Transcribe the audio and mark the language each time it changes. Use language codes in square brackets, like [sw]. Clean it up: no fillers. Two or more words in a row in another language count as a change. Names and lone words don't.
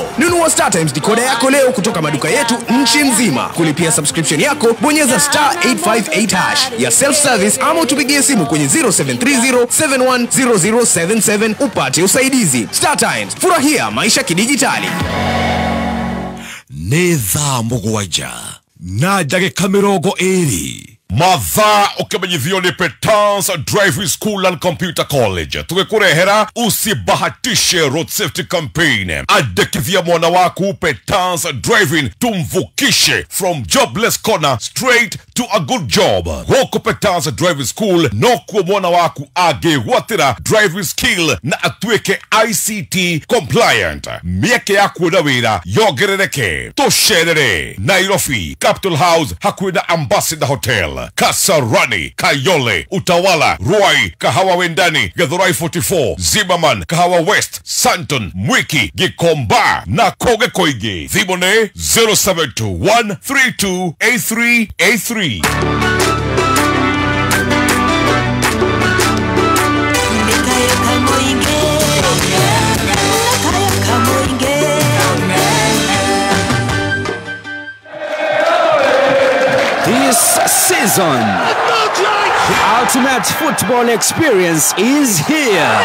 [sw] Nunua Star Times decoder yako leo kutoka maduka yetu nchi nzima. Kulipia subscription yako bonyeza star 858 hash ya [en] self service [sw] ama tupigie simu kwenye 0730710077 upate usaidizi. Star Times, furahia maisha kidijitali. [ki] Nĩ thaa 7 na ndagĩka 20 mathaa ũkĩmenyithio nĩ Petans Driving School and Computer College. Tũgĩkũrehera usibahatishe [en] road safety campaign. [sw] Andĩkithia mwana waku Petans Driving, tumvukishe [en] from jobless corner straight to a good job. [ki] Gũkũ Petans Driving School no kuo mwana waku angĩgwatĩra [en] driving skill [ki] na atuĩke [en] ICT compliant. [ki] Mĩeke ya kuona wĩra yongerereke. Tũcerere Nairobi Capital House hakuhĩ na Ambassador Hotel. Marshall, Kasarani, Kayole, Utawala, Ruai, Kahawa Wendani, Githurai 44, Zimmerman, Kahawa West, Santon, Mwiki, Gikomba, na Koge Koige. Thibone 0721328383. [en] This season, the ultimate football experience is here.